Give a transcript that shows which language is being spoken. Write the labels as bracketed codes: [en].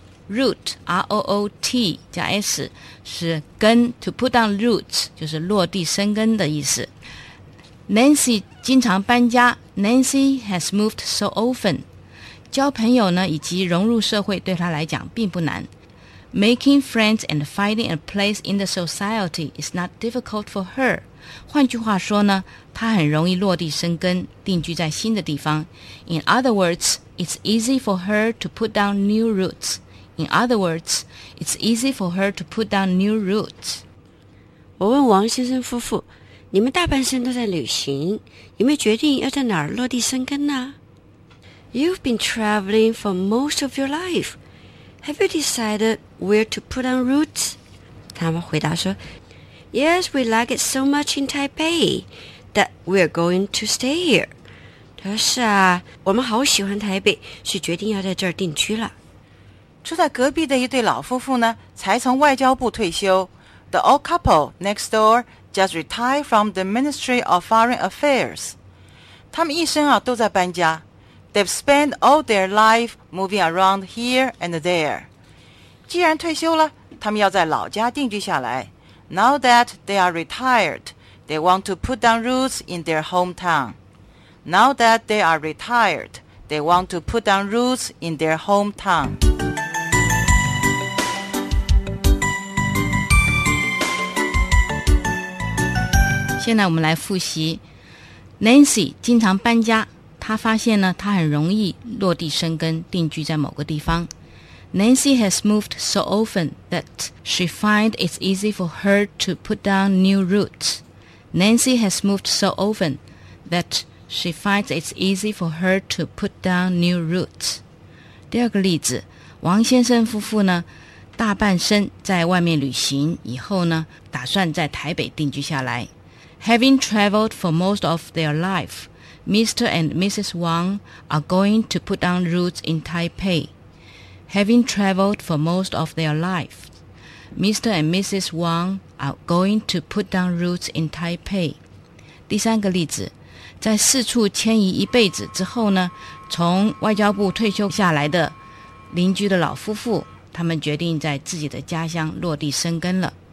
[zh] Root, R-O-O-T 加 S 是根 [en] to put down roots [zh] 就是落地生根的意思。 [en] Nancy [zh] 经常搬家 [en] Nancy has moved so often. [zh] 交朋友呢以及融入社会对她来讲并不难。 [en] Making friends and finding a place in the society is not difficult for her. [zh] 换句话说呢，她很容易落地生根，定居在新的地方。 [en] In other words, it's easy for her to put down new roots. In other words, it's easy for her to put down new roots. [zh] 我问王先生夫妇，你们大半生都在旅行，有没有决定要在哪儿落地生根呢？ [en] You've been traveling for most of your life. Have you decided where to put on roots? [zh] 他们回答说 [en] Yes, we like it so much in Taipei that we're going to stay here. [zh] 他说是啊我们好喜欢台北是决定要在这儿定居了。住在隔壁的一对老夫妇呢才从外交部退休。 [en] The old couple next door just retired from the Ministry of Foreign Affairs. [zh] 他们一生啊都在搬家。 [en] They've spent all their life moving around here and there. [zh] 既然退休了，他们要在老家定居下来。 [en] Now that they are retired, they want to put down roots in their hometown. Now that they are retired, they want to put down roots in their hometown. [zh] 现在我们来复习。Nancy 经常搬家。他发现呢，他很容易落地生根，定居在某个地方。 [en] Nancy has moved so often that she finds it's easy for her to put down new roots. Nancy has moved so often that she finds it's easy for her to put down new roots. [zh] 第二个例子，王先生夫妇呢，大半生在外面旅行，以后呢，打算在台北定居下来。 [en] Having traveled for most of their life,Mr. and Mrs. Wang are going to put down roots in Taipei. Having traveled for most of their life, Mr. and Mrs. Wang are going to put down roots in Taipei. [zh] 第三个例子，在四处迁移一辈子之后呢，从外交部退休下来的邻居的老夫妇，他们决定在自己的家乡落地生根了。